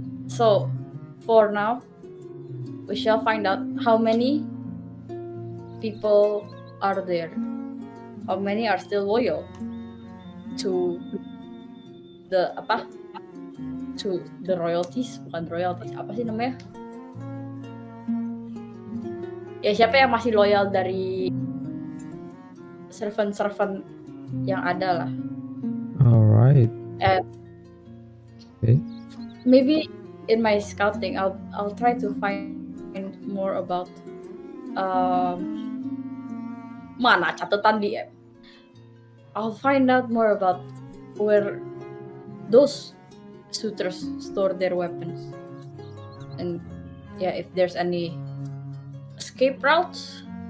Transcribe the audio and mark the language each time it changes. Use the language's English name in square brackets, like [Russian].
[English] So, for now, we shall find out how many people are there. How many are still loyal to the to the royalties, [Indonesian] bukan royalties, apa sih namanya? Ya, siapa yang masih loyal dari servant-servant yang ada lah. [English] alright. Okay. Maybe in my scouting, I'll try to find more about [Indonesian] mana catatan di app. [English] I'll find out more about where those suitors store their weapons, and yeah, if there's any escape routes.